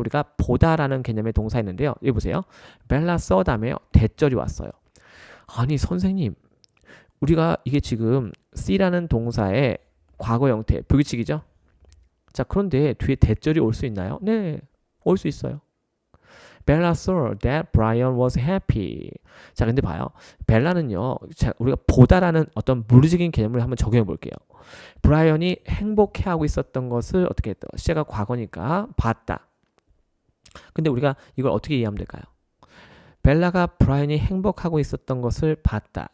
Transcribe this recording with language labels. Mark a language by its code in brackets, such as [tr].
[ko] 우리가 보다라는 개념의 동사 있는데요. 여기 보세요. 벨라 saw 다음에 대절이 왔어요. 아니 선생님, 우리가 이게 지금 see라는 동사의 과거 형태, 불규칙이죠? 자, 그런데 뒤에 대절이 올 수 있나요? 네, 올 수 있어요. [en] Bella saw that Brian was happy. [ko] 자, 근데 봐요. 벨라는요, 자, 우리가 보다라는 어떤 물리적인 개념을 한번 적용해 볼게요. 브라이언이 행복해하고 있었던 것을 어떻게 했다? 시제가 과거니까 봤다. 근데 우리가 이걸 어떻게 이해하면 될까요? 벨라가 브라이언이 행복하고 있었던 것을 봤다.